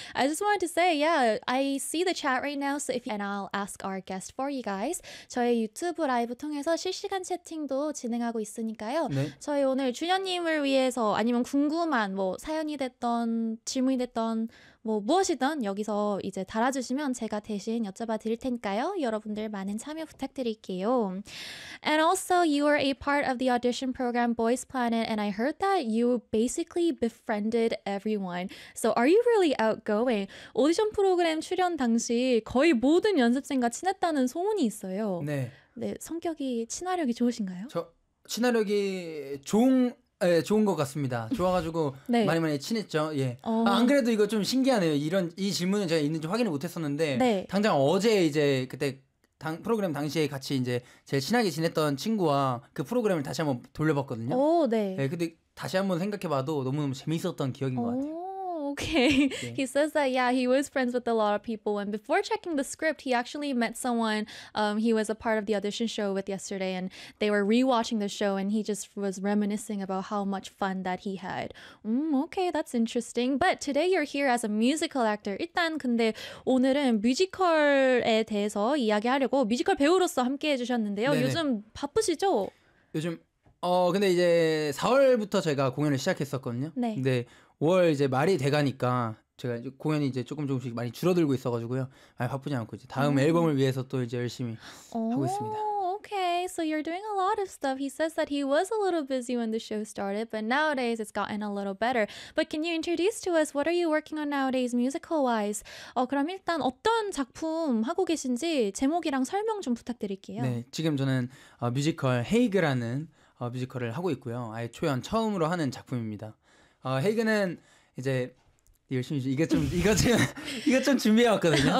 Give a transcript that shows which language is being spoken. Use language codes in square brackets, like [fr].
[en] I just wanted to say, yeah, I see the chat right now, so if you, and I'll ask our guest for you guys. [ko] 저희 유튜브 라이브 통해서 실시간 채팅도 진행하고 있으니까요. 네. 저희 오늘 준현님을 위해서 아니면 궁금한 뭐 사연이 됐던 질문이 됐던 뭐 무엇이든 여기서 이제 달아주시면 제가 대신 여쭤봐 드릴 테니까요. 여러분들 많은 참여 부탁드릴게요. [en] And also, you are a part of the audition program Boys Planet, and I heard that you basically befriended everyone. So are you really outgoing? [ko] 오디션 프로그램 출연 당시 거의 모든 연습생과 친했다는 소문이 있어요. 네. 네, 성격이 친화력이 좋으신가요? 저 친화력이 좋은... 예, 좋은 것 같습니다. 좋아가지고 네. 많이 많이 친했죠. 예. 아, 안 그래도 이거 좀 신기하네요. 이런 이 질문은 제가 있는지 확인을 못했었는데 네. 당장 어제 이제 그때 당, 프로그램 당시에 같이 이제 제일 친하게 지냈던 친구와 그 프로그램을 다시 한번 돌려봤거든요. 오, 네. 예, 근데 다시 한번 생각해봐도 너무너무 재밌었던 기억인 것 같아요. [en] Okay. He says that, yeah, he was friends with a lot of people. And before checking the script, he actually met someone. He was a part of the audition show with yesterday. And they were rewatching the show. And he just was reminiscing about how much fun that he had. Okay, that's interesting. But today you're here as a musical actor. [ko] 일단 근데 오늘은 뮤지컬에 대해서 이야기하려고 뮤지컬 배우로서 함께 해주셨는데요. 네네. 요즘 바쁘시죠? 요즘... 근데 이제 4월부터 제가 공연을 시작했었거든요. 네. 근데 5월 이제 말이 돼가니까 제가 이제 공연이 이제 조금 조금씩 많이 줄어들고 있어가지고요. 많이 바쁘지 않고 이제 다음 앨범을 위해서 또 이제 열심히 하고 있습니다. [en] Okay, so you're doing a lot of stuff. He says that he was a little busy when the show started, but nowadays it's gotten a little better. But can you introduce to us what are you working on nowadays musical-wise? [ko] 그럼 일단 어떤 작품 하고 계신지 제목이랑 설명 좀 부탁드릴게요. 네, 지금 저는 뮤지컬 헤이그라는 뮤지컬을 하고 있고요. 아예 초연 처음으로 하는 작품입니다. 헤이그는 이제 열심히 이거 좀 준비해 왔거든요.